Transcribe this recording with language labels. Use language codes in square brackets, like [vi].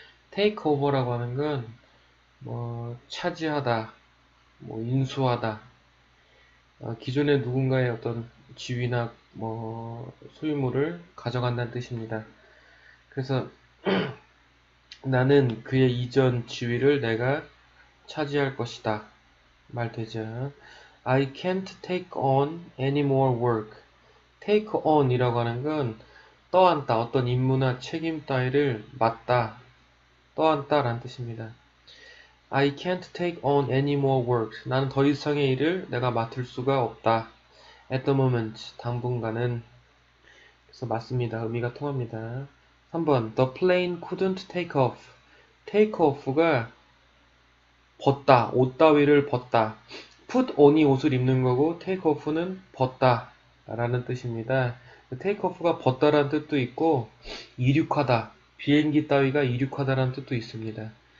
[ko] take over라고 하는 건 차지하다, 인수하다, 기존의 누군가의 어떤 지위나 소유물을 가져간다는 뜻입니다. 그래서 나는 그의 이전 지위를 내가 차지할 것이다. 말 되죠. [en] I can't take on any more work. [ko] take on 이라고 하는 건 떠안다, 어떤 임무나 책임 따위를 맡다, 떠안다 라는 뜻입니다. [en] I can't take on any more work. [ko] 나는 더 이상의 일을 내가 맡을 수가 없다. [en] At the moment, [ko] 당분간은. 그래서 맞습니다. 의미가 통합니다. 3번 [en] The plane couldn't take off. [ko] take off가 벗다, 옷 따위를 벗다. put on이 옷을 입는 거고 take off는 벗다 라는 뜻입니다. take off가 벗다라는 뜻도 있고 이륙하다, 비행기 따위가 이륙하다라는 뜻도 있습니다.